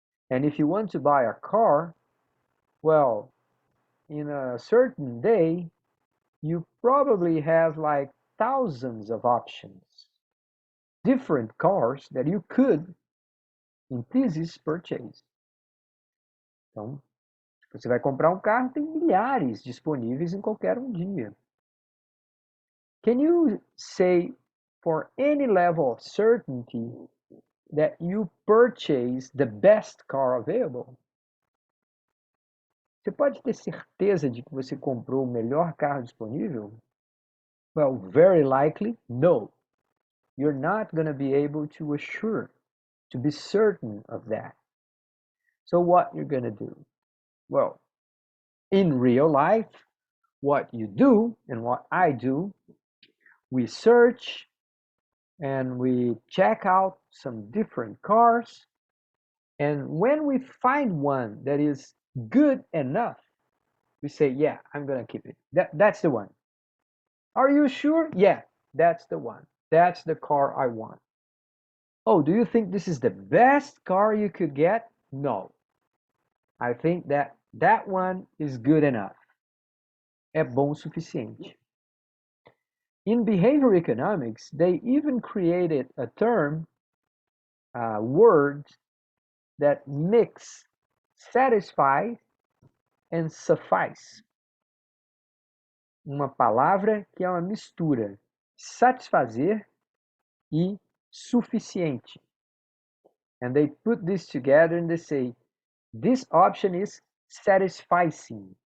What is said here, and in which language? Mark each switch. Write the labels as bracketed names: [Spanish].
[English] And if you want to buy a car, well, in a certain day, you probably have like thousands of options, different cars that you could, in thesis, purchase. [Portuguese] Então, você vai comprar um carro, tem milhares disponíveis em qualquer um dia. [English] Can you say for any level of certainty that you purchase the best car available? [Portuguese] Você pode ter certeza de que você comprou o melhor carro disponível? [English] Well, very likely, no. You're not going to be able to assure, to be certain of that. So what you're going to do? Well, in real life, what you do and what I do, we search and we check out some different cars. And when we find one that is good enough, we say, yeah, I'm going to keep it. That's the one. Are you sure? Yeah, that's the one. That's the car I want. Oh, do you think this is the best car you could get? No. I think that one is good enough. [Portuguese] É bom o suficiente. [English] In behavior economics, they even created a term, a word that mix satisfy and suffice. [Portuguese] Uma palavra que é uma mistura satisfazer e suficiente. [English] And they put this together and they say, this option is satisficing.